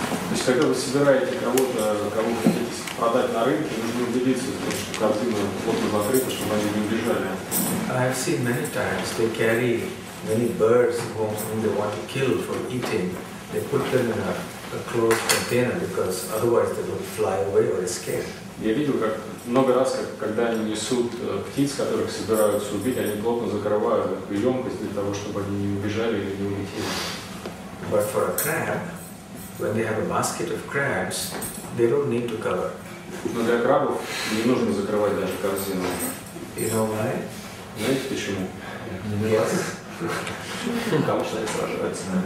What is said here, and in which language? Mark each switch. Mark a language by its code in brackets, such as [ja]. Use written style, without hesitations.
[ru] То есть, когда вы собираете кого-то, кого хотите продать на рынке, нужно убедиться, что корзина плотно закрыта, чтобы они не убежали. [en] I have seen many times they carry many birds whom they want to kill for eating. They put them in a closed container because otherwise they will fly away or escape. [ru] Я видел, как много раз, когда они несут птиц, которых собираются убить, они плотно закрывают эту емкость для того, чтобы они не убежали или не улетели. [en] But for a crab, when they have a basket of crabs, they don't need to cover. [ru] Но для крабов не нужно закрывать даже корзину. [en] You know why? [ru] Знаете почему? [en] Yes. [ru] Потому что они сражаются.